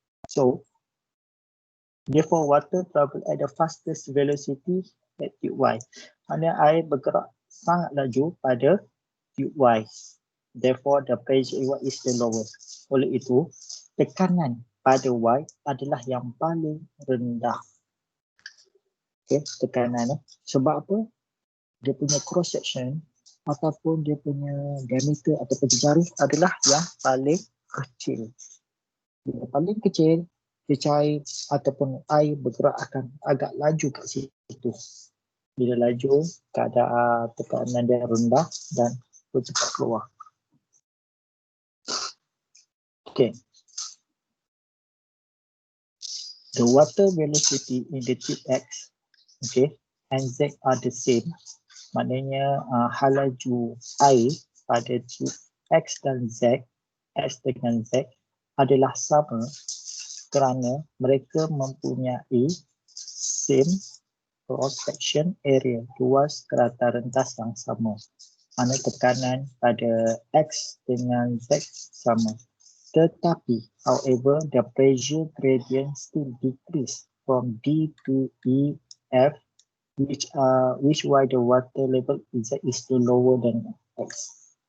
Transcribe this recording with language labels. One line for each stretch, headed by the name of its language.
English: So, therefore water travel at the fastest velocity at tube Y.
Malay: Maknanya air bergerak sangat laju pada tube Y.
English: Therefore, the pressure Y is the lowest.
Malay: Oleh itu, tekanan pada Y adalah yang paling rendah. Okay, tekanan. Sebab apa? Dia punya cross section ataupun dia punya diameter ataupun jari adalah yang paling kecil. Bila paling kecil, cecair ataupun air bergerak akan agak laju kat situ. Bila laju, keadaan tekanan dia rendah dan cepat keluar.
English: Okay. The water velocity in the tube X, okay, and Z are the same.
Malay: Maknanya hal laju air pada tube X dan Z, X dengan Z adalah sama kerana mereka mempunyai
English: same cross section area,
Malay: luas kerata rentas yang sama. Mana tekanan pada X dengan Z sama. Tetapi,
English: however, the pressure gradient still decrease from D to E, F, which why the water level Z is still lower than X.